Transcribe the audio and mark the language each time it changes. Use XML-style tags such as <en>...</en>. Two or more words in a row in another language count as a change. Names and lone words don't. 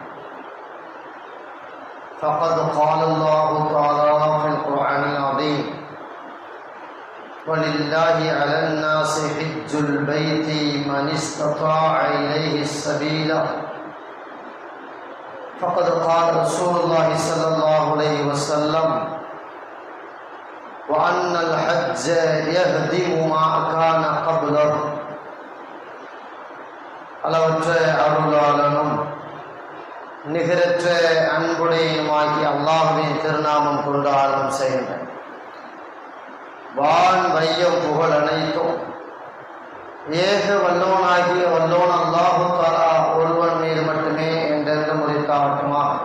<ar>فقد قال الله تعالى في القرآن العظيم: ولله على الناس حج البيت من استطاع إليه السبيل. فقد قال رسول الله صلى الله عليه وسلم: وأن الحج يهدم ما كان قبله.</ar> <ta>அளவற்ற அருளாளனும் நிகரற்ற அன்புடையுமாகிய அல்லாஹ்வின் திருநாமம் கொண்டு ஆரம்பம் செய்கின்றேன். வான் வையம் புகழ் அனைத்தும் ஏக வல்லோனாகிய வல்லோன்</ta> <ar>الله تعالى</ar> <ta>ஒருவன் மீது மட்டுமே என்றென்று முடித்தாகட்டுமாக.</ta>